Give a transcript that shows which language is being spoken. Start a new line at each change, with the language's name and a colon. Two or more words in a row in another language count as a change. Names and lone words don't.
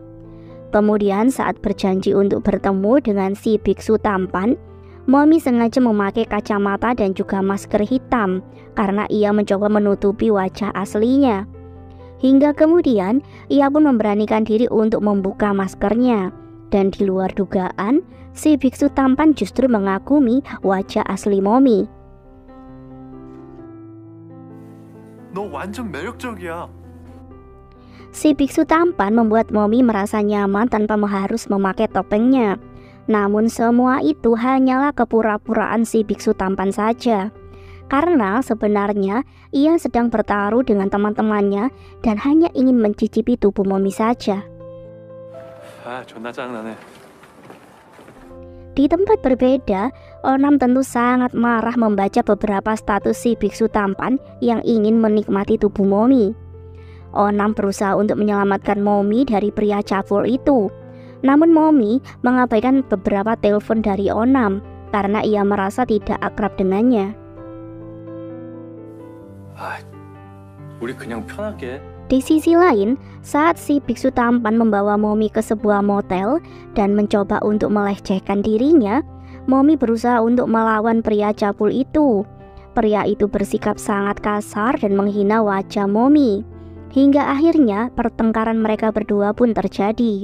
Indonesian: Kemudian saat berjanji untuk bertemu dengan si biksu tampan, Momi sengaja memakai kacamata dan juga masker hitam karena ia mencoba menutupi wajah aslinya. Hingga kemudian ia pun memberanikan diri untuk membuka maskernya. Dan di luar dugaan, si biksu tampan justru mengagumi wajah asli Momi.
Korean: 너 완전 매력적이야.
Indonesian: Si biksu tampan membuat Momi merasa nyaman tanpa harus memakai topengnya. Namun semua itu hanyalah kepura-puraan si biksu tampan saja. Karena sebenarnya ia sedang bertaruh dengan teman-temannya dan hanya ingin mencicipi tubuh Momi saja.
Korean: 존나 짱나네.
Indonesian: Di tempat berbeda, Onam tentu sangat marah membaca beberapa status si biksu tampan yang ingin menikmati tubuh Momi. Onam berusaha untuk menyelamatkan Momi dari pria cabul itu. Namun Momi mengabaikan beberapa telepon dari Onam karena ia merasa tidak akrab dengannya.
Korean: 우리 그냥 편하게.
Indonesian: Di sisi lain, saat si biksu tampan membawa Momi ke sebuah motel dan mencoba untuk melecehkan dirinya, Momi berusaha untuk melawan pria cabul itu. Pria itu bersikap sangat kasar dan menghina wajah Momi. Hingga akhirnya pertengkaran mereka berdua pun terjadi.